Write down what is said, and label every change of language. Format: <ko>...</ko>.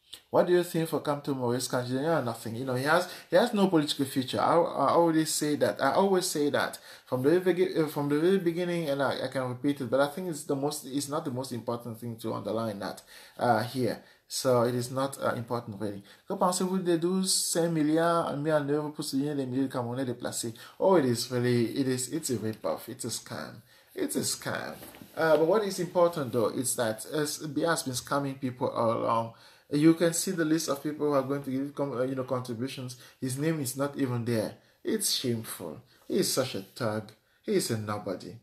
<en>What do you think for Kamto Maurice Kanji? Nothing. He has no political future. I always say that from the very beginning, and I can repeat it, but I think it's not the most important thing to underline that here. So it is not important really.</en> <fr>Que pensez-vous des 12 milliards mis en œuvre pour soutenir les milliers de Camerounais déplacés?</fr> <en>Oh, it's a rip-off. It's a scam. It's a scam. But what is important though is that as Biya has been scamming people all along. You can see the list of people who are going to give contributions. His name is not even there. It's shameful. He is such a thug. He is a nobody.</en>